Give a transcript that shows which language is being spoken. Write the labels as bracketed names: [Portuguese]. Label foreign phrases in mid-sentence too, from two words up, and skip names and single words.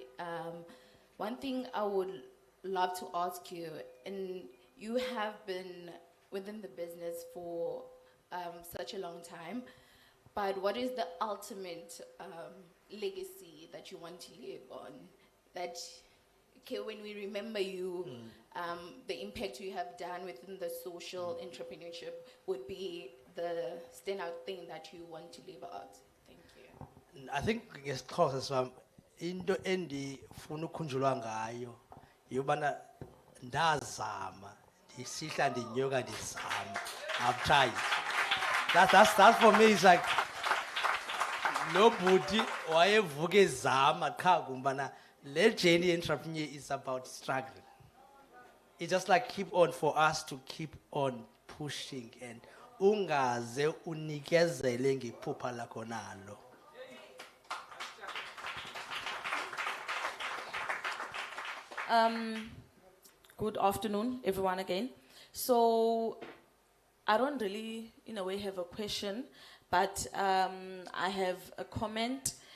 [English] One thing I would love to ask you, and you have been within the business for such a long time, but what is the ultimate legacy that you want to live on? That, okay, when we remember you, the impact you have done within the social entrepreneurship would be the standout thing that you want to live out. Thank you. I think [Xhosa] ngesixhosa into endifuna ukukhunjulwa ngayo yobana ndazama ndisihla ndinyuka ndizama. [English] I've tried. That's for me. It's like [Xhosa] lo bhuti wayevuka ezama qha kumbana le [English] journey entrepreneur is about struggling. It's just like keep on for us to keep on pushing and [Xhosa] ungaze unikezele ngephupha lakho nalo. [English] Good afternoon, everyone again. So, I don't really, in a way, have a question, but I have a comment.